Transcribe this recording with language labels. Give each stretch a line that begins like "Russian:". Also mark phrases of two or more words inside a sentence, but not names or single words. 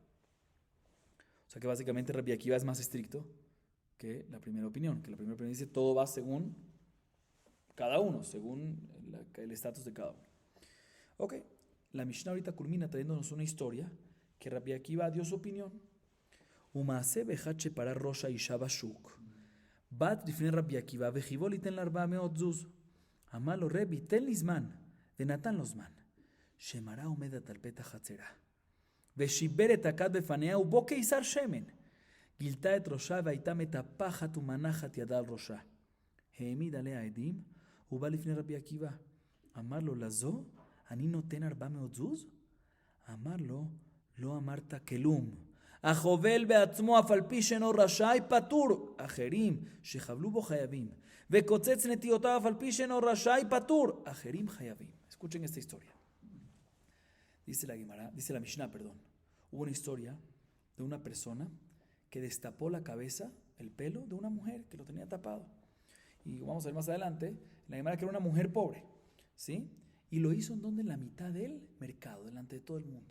Spanish: O sea que básicamente Rabbi Akiva es más estricto que la primera opinión, que la primera opinión dice todo va según cada uno, según el estatus de cada uno. Ok, la Mishnah ahorita culmina trayéndonos una historia que Rabbi Akiva dio su opinión.
Hebrew: ומעשה באחד שפרע ראש האשה בשוק. Bat לפני רבי עקיבא וחיבו ליתן ל400 זוז. אמר לו רבי תן לי זמן, ונתן לו זמן. שמרה עומדת על פתח חצרה. ושיבר את הכד בפניה ובו קיסר שמן. גילתה את ראשה והייתה מטפחת ומנחת ידה על ראשה. העמיד עליה עדים, הוא בא לפני רבי עקיבא. אמר לו לזו, אני נותן 400 זוז? אמר לו, לא אמרת כלום. החובל בעצמו אף על פי שאינו רשאי פטור, אחרים שחבלו בו חייבים, וקוצץ נטיותיו אף על פי שאינו רשאי פטור, אחרים חייבים.
Spanish: Escuchen esta historia. Dice la Mishnah, hubo una historia de una persona que destapó la cabeza, el pelo de una mujer que lo tenía tapado. Y vamos a ver más adelante, la Gemara que era una mujer pobre, ¿sí? Y lo hizo en la mitad del mercado, delante de todo el mundo.